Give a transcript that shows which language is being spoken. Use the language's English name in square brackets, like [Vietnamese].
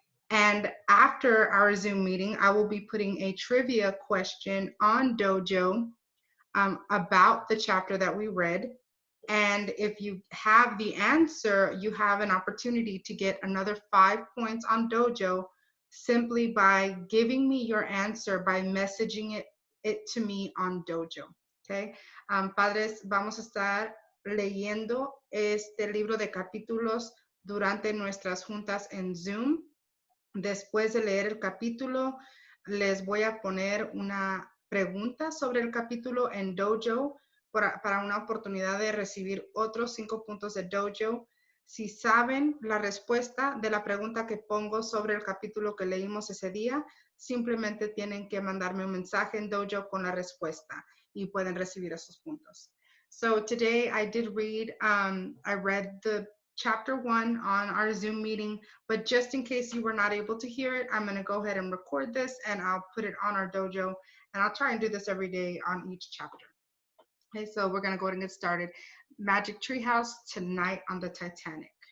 [English] And after our Zoom meeting, I will be putting a trivia question on Dojo about the chapter that we read. And if you have the answer, you have an opportunity to get another 5 points on Dojo simply by giving me your answer by messaging it to me on Dojo. Okay. [Spanish] Padres, vamos a estar leyendo este libro de capítulos durante nuestras juntas en Zoom. Después de leer el capítulo, les voy a poner una pregunta sobre el capítulo en Dojo para una oportunidad de recibir otros 5 puntos de Dojo. Si saben la respuesta de la pregunta que pongo sobre el capítulo que leímos ese día, simplemente tienen que mandarme un mensaje en Dojo con la respuesta y pueden recibir esos puntos. [English] So today I read the chapter 1 on our Zoom meeting, but just in case you were not able to hear it, I'm going to go ahead and record this and I'll put it on our Dojo, and I'll try and do this every day on each chapter. Okay, so we're going to go ahead and get started. Magic Treehouse Tonight on the Titanic.